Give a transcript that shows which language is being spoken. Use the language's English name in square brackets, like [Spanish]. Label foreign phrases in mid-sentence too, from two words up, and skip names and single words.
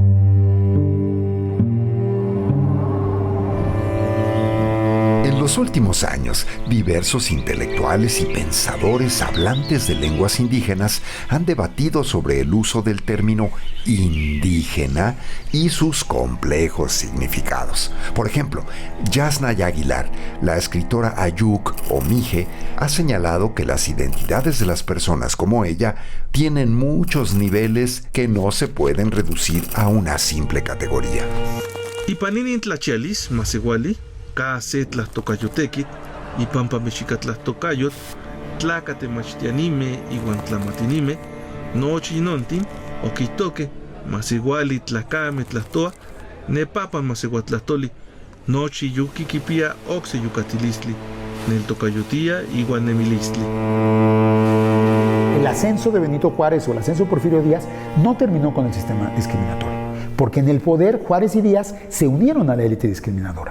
[Spanish] En los últimos años, diversos intelectuales y pensadores hablantes de lenguas indígenas han debatido sobre el uso del término indígena y sus complejos significados. Por ejemplo, Yasnaya Aguilar, la escritora Ayuk o Mije, ha señalado que las identidades de las personas como ella tienen muchos niveles que no se pueden reducir a una simple categoría. [Nahuatl languages] Ipaninin tlachialis, masiguali, Kase tlastocayotequit, y pampa mexica tlastocayot, tlacate machtianime, iguan tlamatinime, nochi nontin, oquitoque, masiguali tlacame tlastoa, nepapa masiguatlastoli, nochi yuquiquipia oxe yucatilisli, neltocayotía, iguan nemilistli. [Spanish] El ascenso de Benito Juárez o el ascenso de Porfirio Díaz no terminó con el sistema discriminatorio, porque en el poder Juárez y Díaz se unieron a la élite discriminadora.